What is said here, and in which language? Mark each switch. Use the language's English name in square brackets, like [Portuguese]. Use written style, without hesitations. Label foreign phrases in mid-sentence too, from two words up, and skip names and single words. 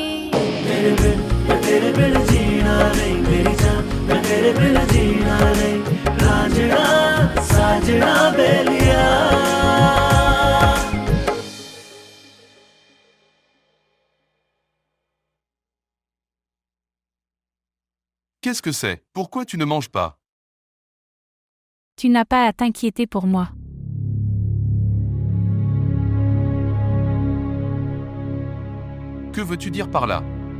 [Hindi] तेरे बिन मैं तेरे बिन जीना नहीं मेरी जान मैं तेरे बिन जीना नहीं रांझना साजना बेलिया [French] Qu'est-ce que c'est? Pourquoi tu ne manges pas? Tu n'as pas à t'inquiéter pour moi. Que veux-tu dire par là?